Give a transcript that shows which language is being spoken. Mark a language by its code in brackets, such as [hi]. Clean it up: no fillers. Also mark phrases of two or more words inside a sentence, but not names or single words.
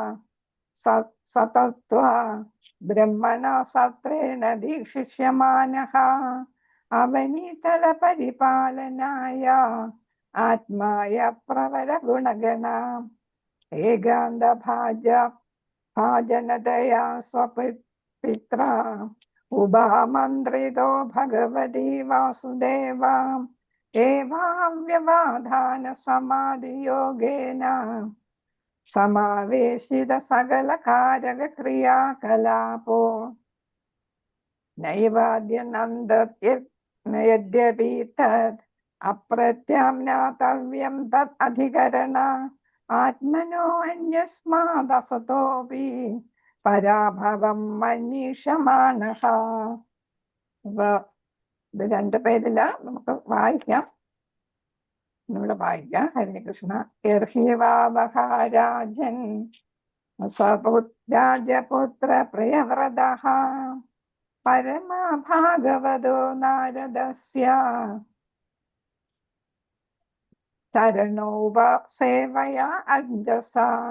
[sa] സതത്വ ബ്രഹ്മണ സത്രേണ ദീക്ഷിഷ്യമാനഃ അവനീതല പരിപാലനായ ആത്മായ പ്രവര ഗുണഗണ ഏകാന്തഭാജ भाजनतया स्वपित्रा उभामन्त्रितो भगवती वासुदेवा एवाव्यवधान समाधियोगेन समावेशित सकलकारक क्रियाकलापो नैवाद्यनन्दयद्यपि तत् अप्रत्याम्नातव्यं तत् अधिकरण आत्मनो अन्यस्मादसतोऽपि പരാഭവം മനീഷമാനഃ. [ml] അപ്പൊ ഇത് 2 പേരില നമുക്ക് വായിക്കാം. ഇവിടെ വായിക്കാം. [sa] ഹരേ കൃഷ്ണ. യർഹിവാവഹാരാജൻ രാജപുത്ര പ്രിയവ്രതഃ പരമഭാഗവതോ നാരദസ്യ ചരണോപസേവയാ അഞ്ജസാ